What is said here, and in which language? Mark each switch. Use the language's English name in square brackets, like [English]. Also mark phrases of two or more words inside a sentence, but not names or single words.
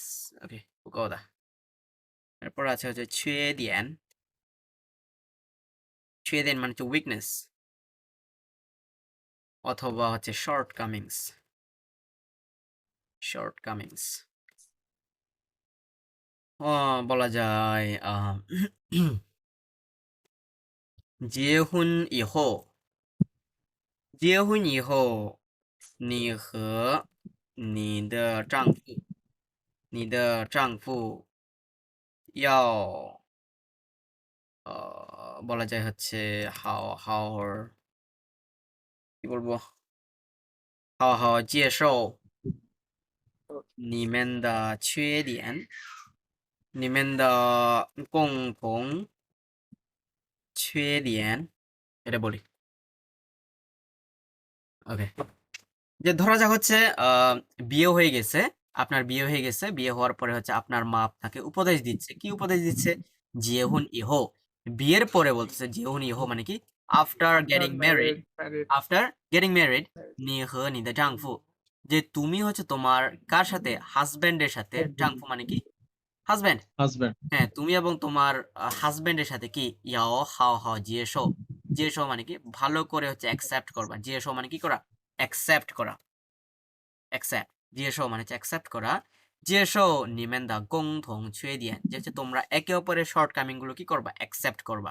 [Bangla] ওকে, বুকওদা। এরপর আছে হচ্ছে ছুয়েদিয়ান, ছুয়েদিয়ান মানে হচ্ছে উইকনেস অথবা হচ্ছে [English] short comings, short comings [Bangla] বলা যায় [Chinese] 结婚以后，结婚以后，你和你的丈夫，你的丈夫 [Bangla] 要 বলা যায় হচ্ছে 好好 কি বলবো, [Chinese] 好好接受你们的缺点，你们的共同缺点， [Bangla] এটা বলি। ওকে, যে ধরা যাক হচ্ছে বিয়ে হয়ে গেছে, আপনার বিয়ে হয়ে গেছে, বিয়ে হওয়ার পরে হচ্ছে আপনার মা আপনাকে উপদেশ দিচ্ছে, কি উপদেশ দিচ্ছে? [Chinese] 结婚以后, [Bangla] বিয়ের পরে বলতেছে [Chinese] 结婚以后 [Bangla] মানে কি [English] after getting married, married. after getting married [Chinese] 你和你的丈夫, [Bangla] যে তুমি হচ্ছে তোমার কার সাথে, হাজবেন্ডের সাথে, জাংফু মানে কি হাজবেন্ড, হাজবেন্ড হ্যাঁ তুমি এবং তোমার হাজবেন্ডের সাথে কি [Chinese] 要好好接受, [Bangla] জিয়েশো মানে কি ভালো করে হচ্ছে অ্যাকসেপ্ট করবা, জিয়েশো মানে কি করা, অ্যাকসেপ্ট করা, অ্যাকসেপ্ট, জিয়েশো মানে হচ্ছে অ্যাকসেপ্ট করা, [Chinese] 接受你们的共同缺点, [Bangla] যে হচ্ছে তোমরা একে অপরের শর্ট কামিং গুলো কি করবা, অ্যাকসেপ্ট করবা।